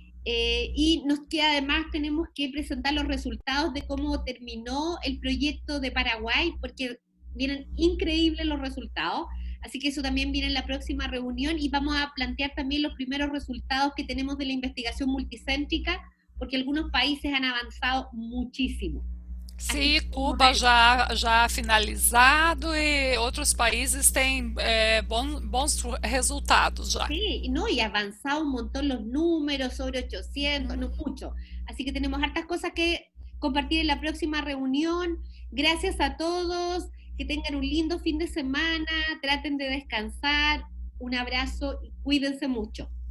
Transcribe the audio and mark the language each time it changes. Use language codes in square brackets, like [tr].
[es] Y nos queda, además, tenemos que presentar los resultados de cómo terminó el proyecto de Paraguay, porque vienen increíbles los resultados. Así que eso también viene en la próxima reunión, y vamos a plantear también los primeros resultados que tenemos de la investigación multicéntrica, porque algunos países han avanzado muchísimo. [pt] Sim, Cuba já finalizado e outros países têm bons resultados já. [es] Sí, no, y avanzado un montón los números, sobre 800, no mucho. Así que tenemos hartas cosas que compartir en la próxima reunión. Gracias a todos, que tengan un lindo fin de semana, traten de descansar, un abrazo y cuídense mucho.